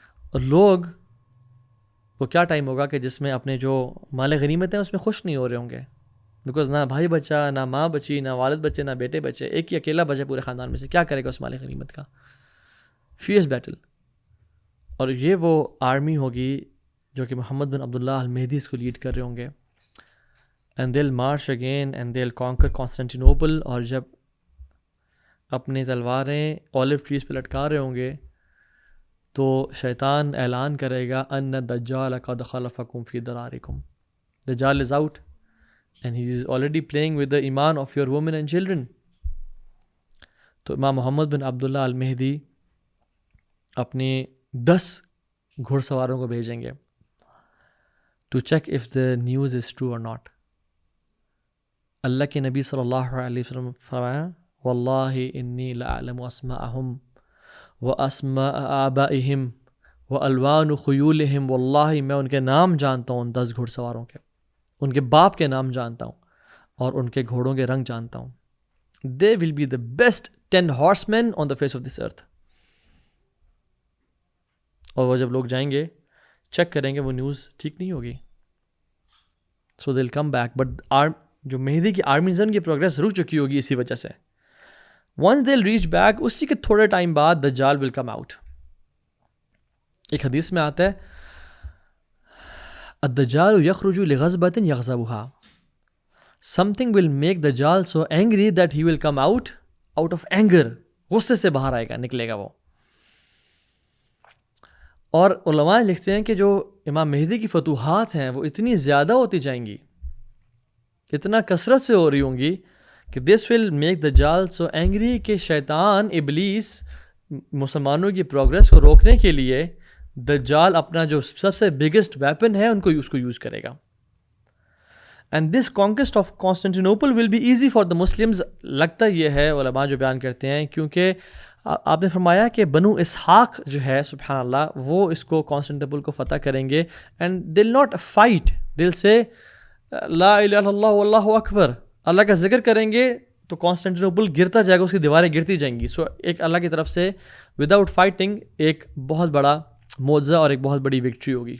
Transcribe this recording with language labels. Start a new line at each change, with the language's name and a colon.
Urdu: اور لوگ وہ کیا ٹائم ہوگا کہ جس میں اپنے جو مال غنیمت ہیں اس میں خوش نہیں ہو رہے ہوں گے، بیکاز نہ بھائی بچا، نہ ماں بچی، نہ والد بچے، نہ بیٹے بچے، ایک ہی اکیلا بچے پورے خاندان میں سے. کیا کرے گا اس مال غنیمت کا؟
English: Fierce battle.
Urdu: اور یہ وہ آرمی ہوگی جو کہ محمد بن عبداللہ المہدی اس کو لیڈ کر رہے ہوں گے.
English: And they will march again and they will conquer Constantinople.
Urdu: اور جب اپنی تلواریں اولیو ٹریز پہ لٹکا رہے ہوں گے تو شیطان اعلان کرے گا
Arabic: ان الدجال قد خلفکم فی درارکم.
English: دجال is out and he is already playing with the ایمان of your women and children.
Urdu: تو امام محمد بن عبداللہ المہدی اپنی 10 گھڑ سواروں کو بھیجیں گے
English: To check if the news is true or not.
Urdu: اللہ کے نبی صلی اللہ علیہ وسلم فرمایا
Arabic: واللہ انی لأعلم اسماءہم واسماء آبائہم والوان خیولہم.
Urdu: واللہ میں ان کے نام جانتا ہوں، 10 گھڑ سواروں کے، ان کے باپ کے نام جانتا ہوں اور ان کے گھوڑوں کے رنگ جانتا ہوں.
English: They will be the best 10 horsemen on the face of this earth.
Urdu: اور وہ جب لوگ جائیں گے چیک کریں گے وہ نیوز ٹھیک نہیں ہوگی.
English: So they'll come back, but
Urdu: جو مہدی کی آرمیز ان کی پروگریس رک چکی ہوگی اسی وجہ سے.
English: Once they'll reach back،
Urdu: اسی کے تھوڑے ٹائم بعد دجال
English: will come out.
Urdu: ایک حدیث میں آتا ہے
Arabic: الدجال یخرج لغضبۃ یغضبها.
English: Something will make Dajjal so angry that he will come out of anger.
Urdu: غصے سے باہر آئے گا، نکلے گا وہ. اور علماء لکھتے ہیں کہ جو امام مہدی کی فتوحات ہیں وہ اتنی زیادہ ہوتی جائیں گی، اتنا کثرت سے ہو رہی ہوں گی کہ
English: this will make Dajjal so angry
Urdu: کہ شیطان ابلیس مسلمانوں کی پروگریس کو روکنے کے لیے دجال اپنا جو سب سے بگیسٹ ویپن ہے اس کو یوز کرے گا.
English: And this conquest of Constantinople will be easy for the Muslims.
Urdu: لگتا یہ ہے علماء جو بیان کرتے ہیں، کیونکہ آپ نے فرمایا کہ بنو اسحاق جو ہے سبحان اللہ وہ اس کو کانسٹینٹینوپل کو فتح کریں گے.
English: and they'll not fight,
Urdu: دل سے لا الہ الا اللہ واللہ اکبر اللہ کا ذکر کریں گے تو کانسٹینٹینوپل گرتا جائے گا، اس کی دیواریں گرتی جائیں گی. سو ایک اللہ کی طرف سے
English: without fighting
Urdu: ایک بہت بڑا معجزہ اور ایک بہت بڑی وکٹری ہوگی.